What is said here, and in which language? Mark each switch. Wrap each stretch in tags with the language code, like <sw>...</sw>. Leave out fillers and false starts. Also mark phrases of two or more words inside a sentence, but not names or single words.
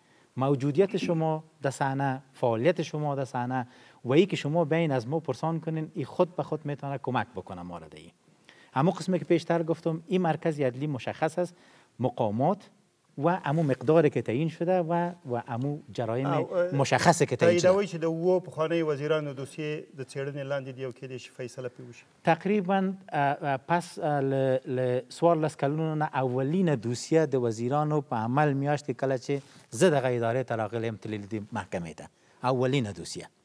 <fa>موجودیت شما در صحنه، فعالیت شما در صحنه و ای که شما بین از ما پرسان کنین، این خود به خود میتونه کمک بکنه ما را دی. اما قسمی که پیشتر گفتم، این مرکز عدلی مشخص است، مقامات و امو مقداری که تعیین شده و امو جرایم مشخصه که تعیین شده.</fa> <ps>تاییدوي چې د وو پخواني وزیرانو دوسیې د څېړنې لاندې دی او کېدای شي فیصله پرې وشي. تقریبا پس ل 14 کلونو نه اولین دوسیه د وزیرانو په عمل میاشتې کله چې زه دغه ادارې ته راغلی یم تللی دي محکمې ته، اولین دوسیه.</ps>